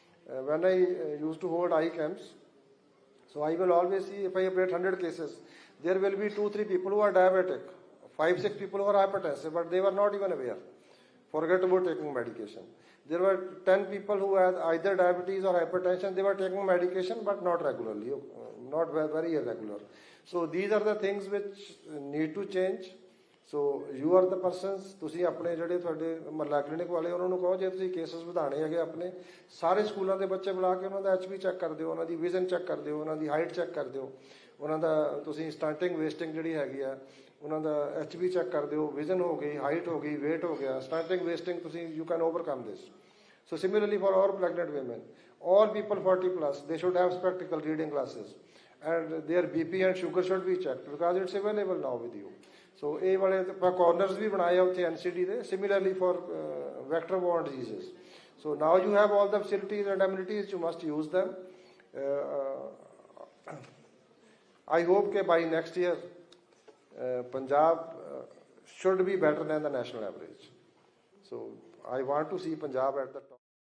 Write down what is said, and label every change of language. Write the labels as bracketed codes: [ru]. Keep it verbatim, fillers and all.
[en] Uh, when I uh, used to hold eye camps, so I will always see, if I operate one hundred cases, there will be two three people who are diabetic, five six people who are hypertensive, but they were not even aware. Forget about taking medication. There were ten people who had either diabetes or hypertension. They were taking medication, but not regularly, not very irregular. So these are the things which need to change. So you are the persons. [pa] ਤੁਸੀਂ ਆਪਣੇ ਜਿਹੜੇ ਤੁਹਾਡੇ ਮਹੱਲਾ clinic ਵਾਲੇ ਉਹਨਾਂ ਨੂੰ ਕਹੋ, ਜੇ ਤੁਸੀਂ ਕੇਸਿਸ ਵਧਾਣੇ ਹੈਗੇ ਆਪਣੇ ਸਾਰੇ ਸਕੂਲਾਂ ਦੇ ਬੱਚੇ ਬੁਲਾ ਕੇ ਉਹਨਾਂ ਦਾ ਐਚ ਬੀ ਚੈੱਕ ਕਰ ਦਿਓ, ਉਹਨਾਂ ਦੀ ਵਿਜ਼ਨ ਚੈੱਕ ਕਰ ਦਿਓ, ਉਹਨਾਂ ਦੀ ਹਾਈਟ ਚੈੱਕ ਕਰ ਦਿਓ, ਉਹਨਾਂ ਦਾ ਤੁਸੀਂ ਸਟੰਟਿੰਗ ਵੇਸਟਿੰਗ ਜਿਹੜੀ ਹੈਗੀ ਆ ਉਹਨਾਂ ਦਾ ਐਚ ਬੀ ਚੈੱਕ ਕਰ ਦਿਓ, ਵਿਜ਼ਨ ਹੋ ਗਈ, ਹਾਈਟ ਹੋ ਗਈ, ਵੇਟ ਹੋ ਗਿਆ, ਸਟੰਟਿੰਗ ਵੇਸਟਿੰਗ ਤੁਸੀਂ [en] You can overcome this. So similarly for all pregnant women, all people forty plus, they should have spectacle reading glasses and their B P and sugar should be checked because it's available now with you. [pa] So ਇਹ ਵਾਲੇ corners ਵੀ ਬਣਾਏ ਆ ਉੱਥੇ N C D ਦੇ. [en] Similarly for uh, vector borne diseases. So now you have all the facilities and amenities, you must use them. Uh, uh, I hope that by next year, uh, Punjab uh, should be better than the national average. So I want to see Punjab at the top.